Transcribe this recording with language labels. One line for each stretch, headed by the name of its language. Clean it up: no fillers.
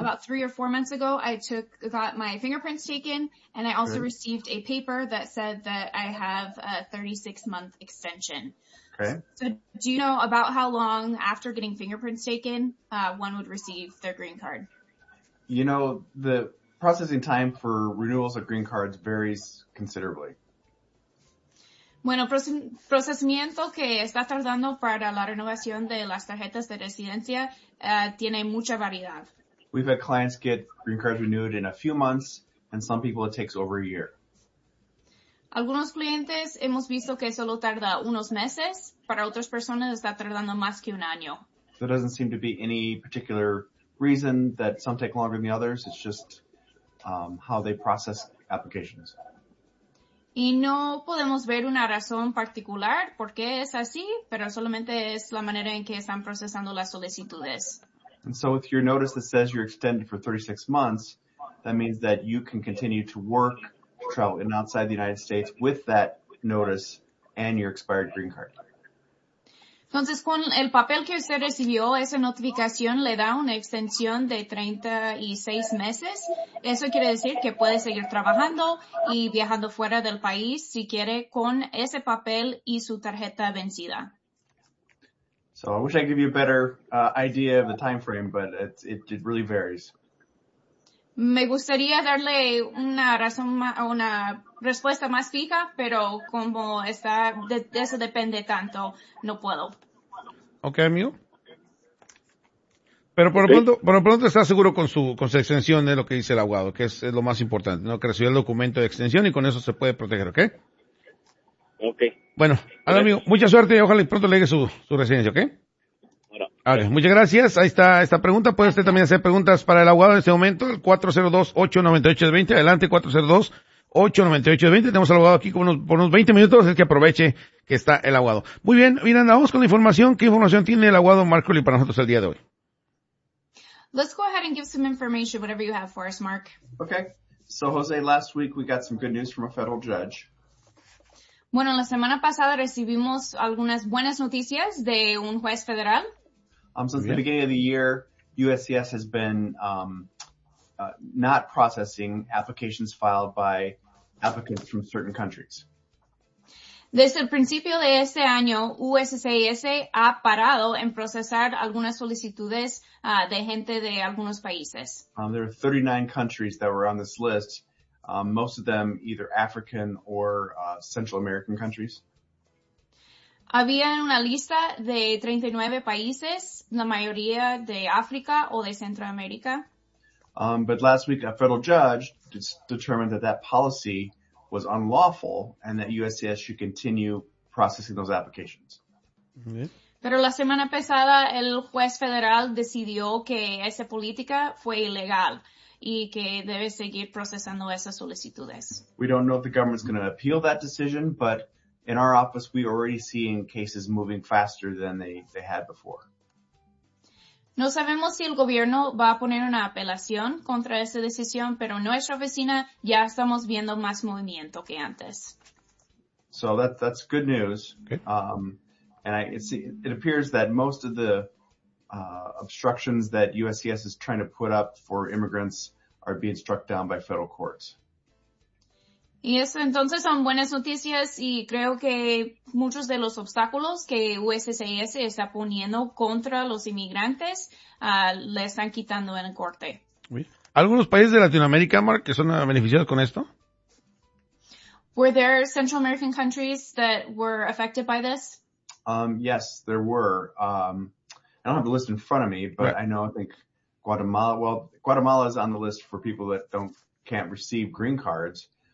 English: About 3 or 4 months ago, I got my fingerprints taken, and I also received a paper that said that I have a 36-month extension. Okay. So do you know about how long after getting fingerprints taken, one would receive their green card? You know, the processing time for renewals of green cards varies considerably.
Spanish: Bueno, procesamiento que está tardando para la renovación de las tarjetas de residencia tiene mucha variedad.
English: We've had clients get green cards renewed in a few months, and some people it takes over a year.
Spanish: Algunos clientes hemos visto que solo tarda unos meses. Para otras personas está tardando más que un año.
English: There doesn't seem to be any particular reason that some take longer than the others. It's just how they process applications.
Spanish: Y no podemos ver una razón particular por qué es así, pero solamente es la manera en que están procesando las solicitudes.
English: And so with your notice that says you're extended for 36 months, that means that you can continue to work, travel in outside the United States with that notice and your expired green card.
Spanish: Entonces, con el papel que usted recibió, esa notificación le da una extensión de 36 meses. Eso quiere decir que puede seguir trabajando y viajando fuera del país si quiere con ese papel y su tarjeta vencida.
English: So I wish I could give you a better idea of the time frame, but it really varies.
Spanish: Me gustaría darle una razón, una respuesta más fija, pero como está, eso depende tanto, no puedo. Okay, amigo. Pero por lo pronto está seguro con su extensión, es lo que dice el abogado, que es lo más importante, ¿no? Que recibió el documento de extensión y con eso se puede proteger, ¿ok?
English: Okay.
Spanish: Bueno, hola, amigo, mucha suerte y ojalá y pronto le llegue su residencia, ¿ok? Bueno. Vale, muchas gracias. Ahí está esta pregunta. Puede usted también hacer preguntas para el abogado en este momento, el 402-898-20. Adelante, 402-898-20. Tenemos al abogado aquí por unos 20 minutos, es que aproveche que está el abogado. Muy bien, Miranda, vamos con la información. ¿Qué información tiene el abogado Mark Curley para nosotros el día de hoy?
English: Let's go ahead and give some information, whatever you have for us, Mark. Okay. So, Jose, last week we got some good news from a federal judge.
Spanish: Bueno, la semana pasada recibimos algunas buenas noticias de un juez federal.
English: Since the beginning of the year, USCIS has been not processing applications filed by applicants from certain countries.
Spanish: Desde el principio de este año, USCIS ha parado en procesar algunas solicitudes de gente de algunos países.
English: There are 39 countries that were on this list, most of them either African or Central American countries.
Spanish: Había una lista de 39 países, la mayoría de África o de Centroamérica.
English: But last week, a federal judge determined that that policy was unlawful and that USCIS should continue processing those applications.
Spanish: Pero la semana pasada, el juez federal decidió que esa política fue ilegal y que debe seguir procesando esas solicitudes.
English: We don't know if the government's going to appeal that decision, but in our office, we're already seeing cases moving faster than they had before.
Spanish: No sabemos si el gobierno va a poner una apelación contra esa decisión, pero en nuestra oficina ya estamos viendo más movimiento que antes.
English: So that's good news. Okay. It appears that most of the obstructions that USCIS is trying to put up for immigrants are being struck down by federal courts.
Spanish: Y eso entonces son buenas noticias y creo que muchos de los obstáculos que USCIS está poniendo contra los inmigrantes le están quitando en el corte. ¿Algunos países de Latinoamérica, Mark, que son beneficiados con esto?
English: Were there Central American countries that were affected by this? Yes, there were. I don't have the list in front of me, but right. I think Guatemala is on the list for people that can't receive green cards.